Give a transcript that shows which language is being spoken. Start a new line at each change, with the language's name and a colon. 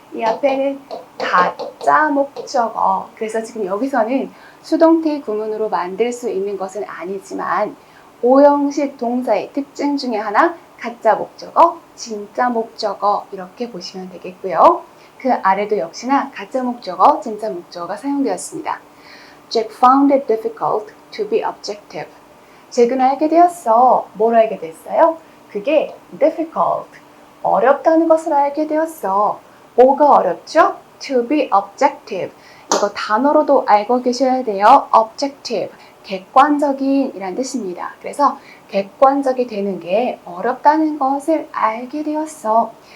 Korean: 이 앞에는 가짜 목적어. 그래서 지금 여기서는 수동태 구문으로 만들 수 있는 것은 아니지만 오형식 동사의 특징 중에 하나 가짜 목적어, 진짜 목적어 이렇게 보시면 되겠고요. 그 아래도 역시나 가짜 목적어, 진짜 목적어가 사용되었습니다.
English: Jack found it difficult to be objective.
Korean: 잭은 알게 되었어. 뭘 알게 됐어요? 그게 difficult, 어렵다는 것을 알게 되었어. 뭐가 어렵죠?
English: To be objective.
Korean: 이거 단어로도 알고 계셔야 돼요. objective, 객관적인 이란 뜻입니다. 그래서 객관적이 되는 게 어렵다는 것을 알게 되었어.